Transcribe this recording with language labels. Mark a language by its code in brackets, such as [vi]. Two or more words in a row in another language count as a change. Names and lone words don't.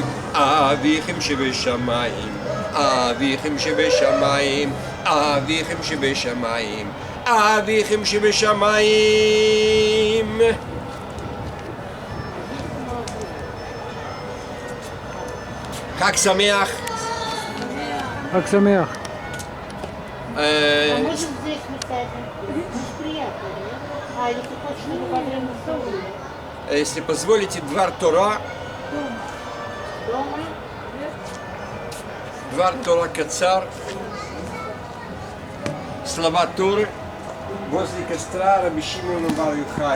[he] אביכם שבשמיים, אביכם שבשמיים, אביכם שבשמיים, אביכם שבשמיים. חג שמח. חג שמח. [ru] А можем здесь поставить? Очень приятно, да? А или ты хочешь, чтобы во время столовой? Если позволите, [he] דבר תורה. [ru] Дома? [he] דבר תורה קצר. [ru] Слова Торы возле костра Раби Шимона бар Йохая.